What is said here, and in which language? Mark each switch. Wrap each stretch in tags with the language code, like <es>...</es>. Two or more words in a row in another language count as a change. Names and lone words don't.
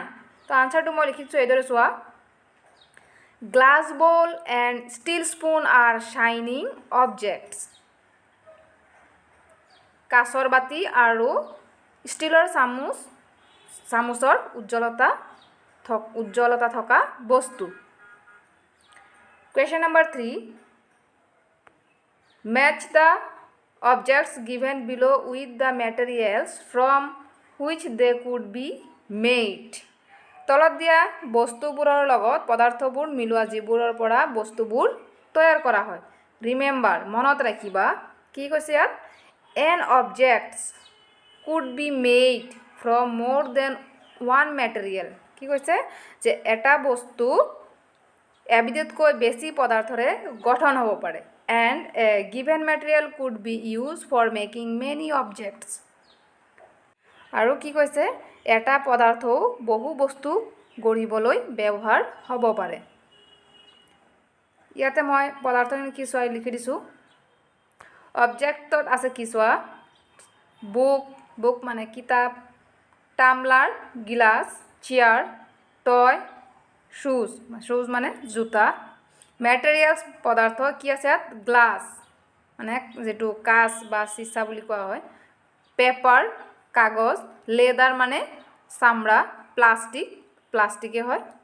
<as>তো আনসাৰটো মই লিখিছোঁ এইদৰে চোৱা</as> <en>glass ball and steel spoon are shining objects.</en> <as>কাঁচৰ বাতি আৰু ষ্টিলৰ চামুচৰ উজ্জ্বলতা থকা বস্তু।</as> <en>question number 3 match the objects given below with the materials from which they could be made।</en> <as>তলত দিয়া বস্তুবোৰৰ লগত পদাৰ্থবোৰ মিলোৱা যিবোৰৰ পৰা বস্তুবোৰ তৈয়াৰ কৰা হয়। ৰিমেম্বাৰ মনত ৰাখিবা কি কৈছে ইয়াত</as> <en>an objects could be made from more than one material।</en> <as>কি কৈছে যে এটা বস্তু এবিধতকৈ বেছি পদাৰ্থৰে গঠন হ'ব পাৰে</as> <en>and a given material could be used for making many objects।</en> <as>আৰু কি কৈছে এটা পদাৰ্থও বহু বস্তু গঢ়িবলৈ ব্যৱহাৰ হ'ব পাৰে। ইয়াতে মই পদাৰ্থখিনি কি চোৱা লিখি দিছোঁ অবজেক্টত আছে কি চোৱা বুক মানে কিতাপ টামলাৰ গিলাচ</as> <en>chair toy shoes</en> <as>মানে জোতা মেটেৰিয়েলছ পদাৰ্থ কি আছে ইয়াত গ্লাছ মানে যেটো কাঁচ বা চিছা বুলি কোৱা হয় পেপাৰ কাগজ লেদাৰ মানে চামৰা প্লাষ্টিকে হয়।</as>